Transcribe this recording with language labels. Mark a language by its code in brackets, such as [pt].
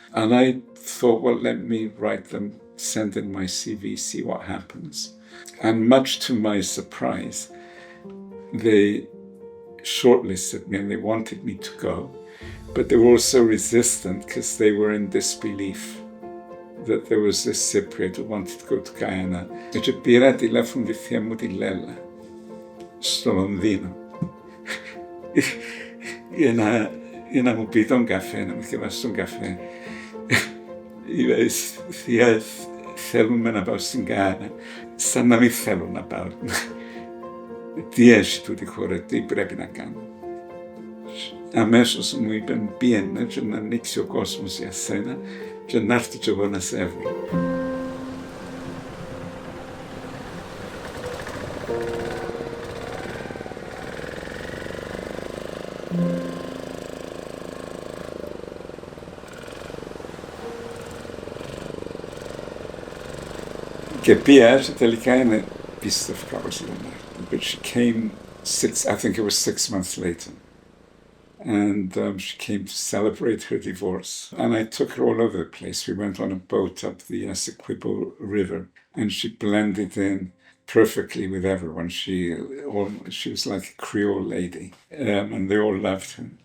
[en] And I thought, well, let me write them, send in my CV, see what happens. And much to my surprise, they shortlisted me and they wanted me to go, but they were also resistant because they were in disbelief that there was this Cypriot who wanted to go to Guyana. [el] Και πήρα τηλέφωνο τη θεία μου τη Λέλα στο Λονδίνο για να μου πει τον καφέ, να μου θυβάσει τον καφέ. Είπα, θεία, θέλουμε να πάω στην Γάνα, σαν να μην θέλουν να πάω. Τι έχει τούτη χώρα, τι πρέπει να κάνω. Αμέσως μου είπαν, πήγαινε και να ανοίξει ο κόσμος για σένα και να έρθει και εγώ να σε έβρω. Και πήγα και τελικά είναι πίστευκα πως ήταν. [en] But she came I think it was 6 months later. And she came to celebrate her divorce. And I took her all over the place. We went on a boat up the Essequibo River and she blended in perfectly with everyone. She was like a Creole lady and they all loved her.